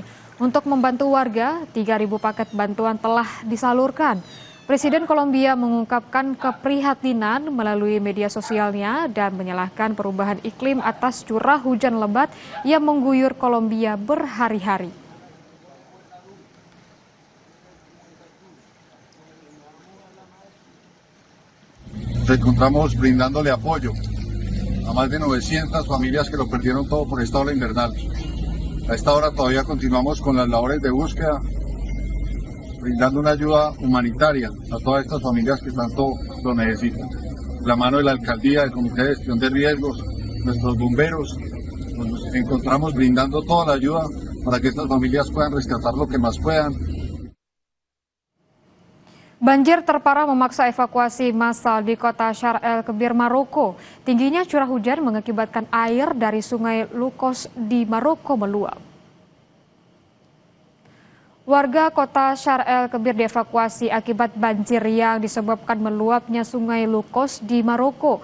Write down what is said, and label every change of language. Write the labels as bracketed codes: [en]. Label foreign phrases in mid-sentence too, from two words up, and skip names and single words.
[id] Untuk membantu warga, 3.000 paket bantuan telah disalurkan. Presiden Kolombia mengungkapkan keprihatinan melalui media sosialnya dan menyalahkan perubahan iklim atas curah hujan lebat yang mengguyur Kolombia berhari-hari. [es] Nos encontramos brindándole apoyo a más de 900 familias que lo perdieron todo por esta ola invernal. A esta hora todavía continuamos con las labores de búsqueda, brindando una ayuda humanitaria a todas estas familias que tanto lo necesitan. La mano de la alcaldía, del Comité de Gestión de Riesgos, nuestros bomberos, nos encontramos brindando toda la ayuda para que estas familias puedan rescatar lo que más puedan. [id] Banjir terparah memaksa evakuasi massal di kota Sharm el-Kebir, Maroko. Tingginya curah hujan mengakibatkan air dari sungai Lukos di Maroko meluap. Warga kota Sharm el-Kebir dievakuasi akibat banjir yang disebabkan meluapnya sungai Lukos di Maroko.